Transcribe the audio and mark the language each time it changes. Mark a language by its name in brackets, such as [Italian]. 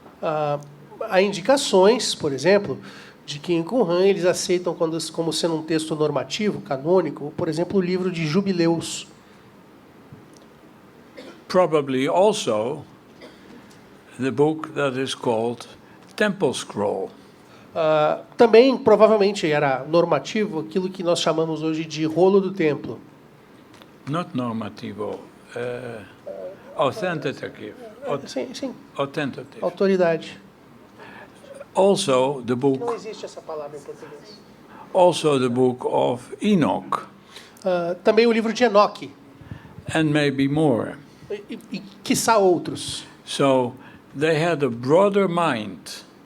[Portuguese] Há indicações, por exemplo, de que em Qumran eles aceitam como sendo um texto normativo, canônico, por exemplo, o livro de Jubileus. [English] Probably also the book that is called Temple Scroll. [Portuguese] Também, provavelmente, era normativo aquilo que nós chamamos hoje de rolo do templo. [English] Not normativo, authentative. [Portuguese] Sim. [English] Authentative. [Portuguese] Autoridade. [English] Also the book. [Portuguese] Não existe essa palavra em português. [English] Also the book of Enoch. [Portuguese] Também o livro de Enoque. [English] And maybe more. [Portuguese] E quiçá outros. [English] So they had a broader mind.